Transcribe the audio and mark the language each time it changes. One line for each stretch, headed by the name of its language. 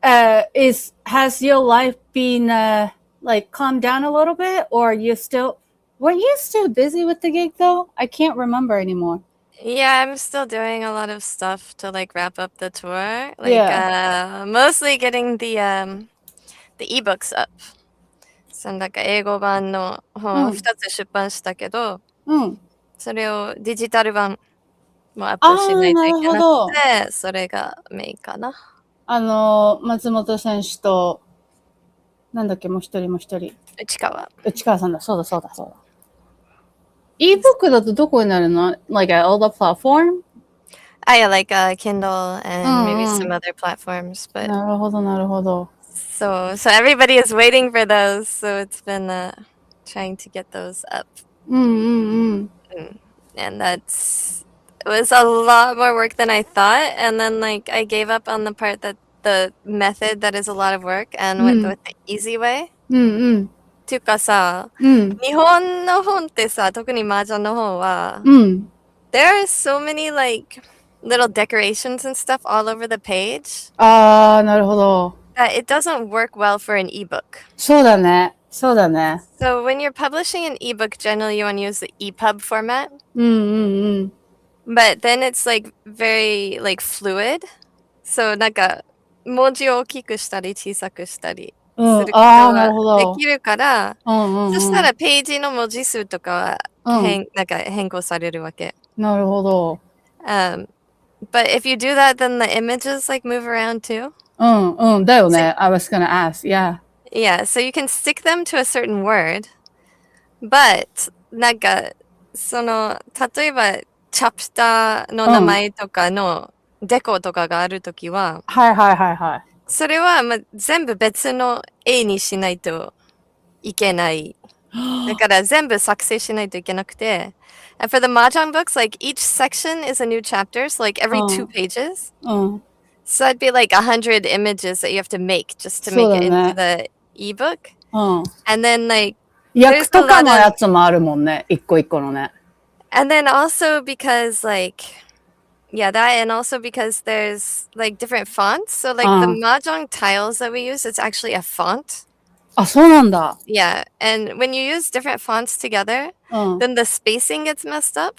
English: Has your life been like calmed down a little bit, or weren't you still busy with the gig though? I can't remember anymore. Yeah, I'm still doing a lot of stuff to like wrap up the tour. Yeah. Mostly getting the ebooks up.
Japanese: なんか英語版の本を2つ出版したけど、それをデジタル版もアップしないといけなくて、それがメインかな。松本選手と、なんだっけ、もう一人。内川さんだ。そうだ。ebook だとどこになるの？
English: Like at all the platform? Yeah, like Kindle and maybe some other platforms. But
Japanese: なるほど。
English: So everybody is waiting for those. So it's been trying to get those up. And it was a lot more work than I thought. And then like I gave up on the part that the method that is a lot of work and went with the easy way.
Japanese: っていうかさ、日本の本ってさ、特に麻雀の本は、
English: there are so many like little decorations and stuff all over the page.
Japanese: なるほど。
English: It doesn't work well for an ebook.
Japanese: そうだね。
English: So when you're publishing an ebook, generally you want to use the EPUB format. But then it's like very like fluid. So
Japanese: なんか文字を大きくしたり小さくしたりすることができるから、そしたらページの文字数とかはなんか変更されるわけ。なるほど。
English: But if you do that, then the images like move around too.
Japanese: だよね。
English: I was gonna ask, yeah. Yeah, so you can stick them to a certain word, but
Japanese: なんかその例えばチャプターの名前とかのデコとかがあるときは、はい。それは全部別の絵にしないといけない。だから全部作成しないといけなくて。
English: And for the Mahjong books, like each section is a new chapter, so like every 2 pages. So that'd be like 100 images that you have to make just to make it into the ebook. And then like
Japanese: 役とかのやつもあるもんね。一個のね。
English: And then also because like that and also because there's like different fonts. So like the Mahjong tiles that we use, it's actually a font.
Japanese: あ、そうなんだ。
English: Yeah, and when you use different fonts together, then the spacing gets messed up.